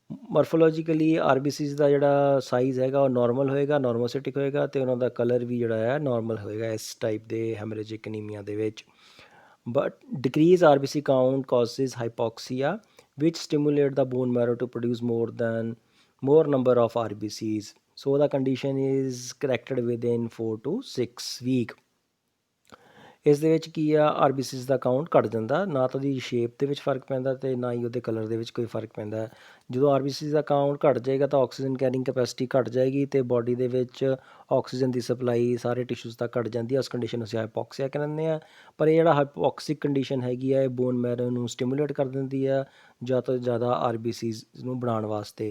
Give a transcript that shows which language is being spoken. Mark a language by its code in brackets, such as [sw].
[pa] ਮੋਰਫੋਲੋਜੀਕਲੀ ਆਰਬੀਸੀਜ਼ ਦਾ ਜਿਹੜਾ ਸਾਈਜ਼ ਹੈਗਾ ਉਹ ਨੋਰਮਲ ਹੋਏਗਾ, ਨੋਰਮੋਸਿਟਿਕ ਹੋਏਗਾ, ਅਤੇ ਉਹਨਾਂ ਦਾ ਕਲਰ ਵੀ ਜਿਹੜਾ ਹੈ ਨੋਰਮਲ ਹੋਏਗਾ ਇਸ ਟਾਈਪ ਦੇ ਹੈਮਰੇਜਿਕ ਅਨੀਮੀਆ ਦੇ ਵਿੱਚ। [en] But decrease RBC count causes hypoxia which stimulate the bone marrow to produce more number of RBCs. So the condition is corrected within 4 to 6 week. [pa] ਇਸ ਦੇ ਵਿੱਚ ਕੀ ਆ, ਆਰਬੀਸੀਜ਼ ਦਾ ਕਾਊਂਟ ਘੱਟ ਜਾਂਦਾ, ਨਾ ਤਾਂ ਉਹਦੀ ਸ਼ੇਪ ਦੇ ਵਿੱਚ ਫਰਕ ਪੈਂਦਾ ਅਤੇ ਨਾ ਹੀ ਉਹਦੇ ਕਲਰ ਦੇ ਵਿੱਚ ਕੋਈ ਫਰਕ ਪੈਂਦਾ। ਜਦੋਂ ਆਰਬੀਸੀਜ਼ ਦਾ ਕਾਊਂਟ ਘੱਟ ਜਾਏਗਾ ਤਾਂ ਆਕਸੀਜਨ ਕੈਰਿੰਗ ਕੈਪੈਸਿਟੀ ਘੱਟ ਜਾਏਗੀ, ਅਤੇ ਬੋਡੀ ਦੇ ਵਿੱਚ ਆਕਸੀਜਨ ਦੀ ਸਪਲਾਈ ਸਾਰੇ ਟਿਸ਼ੂਜ਼ ਤੱਕ ਘੱਟ ਜਾਂਦੀ ਹੈ। ਉਸ ਕੰਡੀਸ਼ਨ ਨੂੰ ਅਸੀਂ ਹਾਈਪੋਕਸੀਆ ਕਹਿੰਦੇ ਹਾਂ। ਪਰ ਇਹ ਜਿਹੜਾ ਹਾਈਪੋਕਸਿਕ ਕੰਡੀਸ਼ਨ ਹੈਗੀ ਆ, ਇਹ ਬੋਨ ਮੈਰੋ ਨੂੰ ਸਟਿਮੂਲੇਟ ਕਰ ਦਿੰਦੀ ਆ ਜ਼ਿਆਦਾ ਤੋਂ ਜ਼ਿਆਦਾ ਆਰਬੀਸੀਜ਼ ਨੂੰ ਬਣਾਉਣ ਵਾਸਤੇ।